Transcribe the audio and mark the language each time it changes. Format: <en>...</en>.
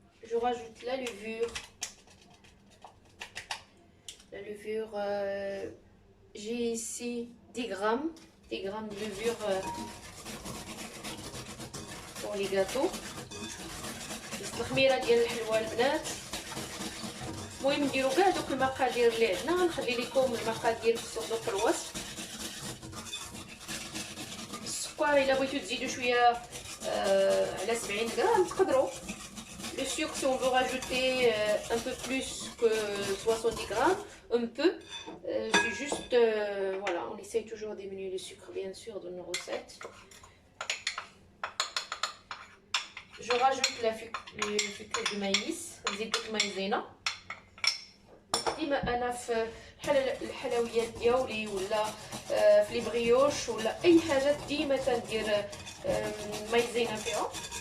<fr>Je rajoute la levure. La levure, j'ai ici 10 grammes de levure pour les gâteaux.</fr> <ar>الخميره ديال الحلوى البنات. المهم نديرو كاع دوك المقادير اللي عندنا، غنخلي لكم المقادير في صندوق الوصف. السكر الا بغيتو تزيدوا شويه على 70 غرام تقدروا.</ar> <fr>Le sucre, si on veut rajouter un peu plus que 70 grammes, on peut. C'est juste, voilà, on essaye toujours de diminuer le sucre, bien sûr, dans nos recettes. Je rajoute le fécule de maïs,</fr> <ar>زيت المايزينا. ديما أنا في الحلويات ديالي ولا في لي بريوش ولا أي حاجة ديما تندير مايزينا فيها.</ar>